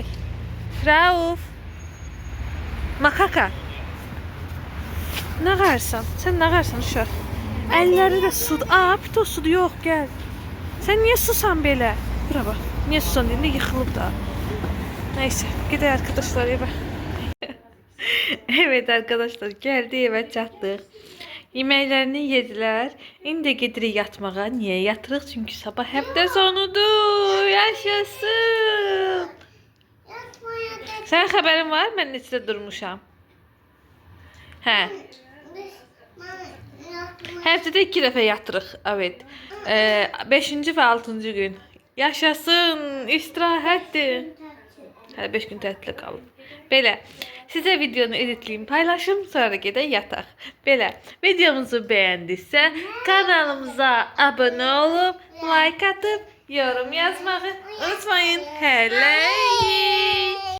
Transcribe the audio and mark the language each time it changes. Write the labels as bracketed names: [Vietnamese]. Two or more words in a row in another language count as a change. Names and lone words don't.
[Azerbaijani] Rauf. Makaka. Nə qarsan? Sən nə qarsan uşaq? Əlləri də sudur. Pito sudur, yox, gəl. Sən niyə susan belə? Bura bax, niyə susan deyəndə yıxılıb da. Neyse, gedək arkadaşlar evə. [Turkish] Evet arkadaşlar, geldi eve çatdıq. [Azerbaijani] Yeməklərini yedilər. İndi gedirik yatmağa. Niyə yatırıq? Çünki sabah həftə sonudur. Yaşasın. Sən xəbərin var? Mən neçədə durmuşam. Hə. Həftədə 2 dəfə yatırıq. Evet. 5-ci və 6-cı gün. Yaşasın. İstirahətdir. Hələ 5 gün tətilə qalıb. Belə. Sizə videonu editleyim, paylaşım, sonra gedək yataq. Belə. Videomuzu bəyəndinizsə, kanalımıza abunə olub, like atıp, yorum yazmağı unutmayın. Hello.